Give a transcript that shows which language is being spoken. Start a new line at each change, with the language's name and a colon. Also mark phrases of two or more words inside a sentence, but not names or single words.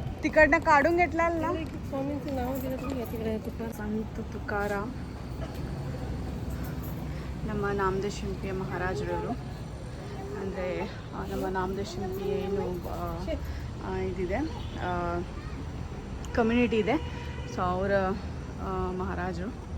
Marathi: तिकडनं काढून घेतलाल ना. स्वामींचं नाव दिलं तुम्ही तिकडे तुकार.
Kannada: ಸಂತ ತುಕಾರಾಮ್ ನಮ್ಮ ನಾಮದೇವ್ ಶಿಂಪಿ ಮಹಾರಾಜರವರು. ಅಂದರೆ ನಮ್ಮ ನಾಮದೇವ್ ಶಿಂಪಿ ಏನು ಇದಿದೆ ಕಮ್ಯುನಿಟಿ ಇದೆ, ಸೊ ಅವರ ಮಹಾರಾಜರು.